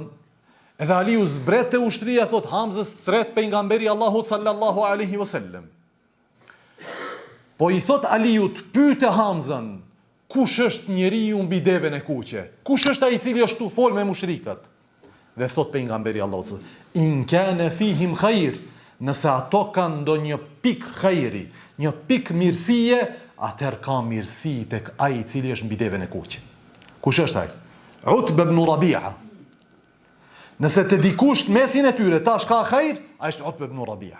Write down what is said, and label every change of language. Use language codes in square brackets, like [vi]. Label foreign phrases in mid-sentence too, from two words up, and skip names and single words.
[sq] Edhe Aliu zbret te ushtria, thot Hamzës thret pejgamberi Allahu [ar] صلى الله عليه وسلم. [sq] Po i thot Aliut, pyete Hamzën, kush është njeriu mbi devën e kuqe? Kush është ai i cili është tu fol me mushrikët? Dhe thot pejgamberi Allahu, [ar] إن كان فيهم خير, [sq] nëse ato kanë ndonjë pik khairi, një pik mirësie, atëherë ka mirësi tek ai i cili është mbi devën e kuqe. Kush është ai? Utbe ibn Rabi'a. Nëse të dikush mesin e tyre tash ka khair, ai është Utbe ibn Rabi'a.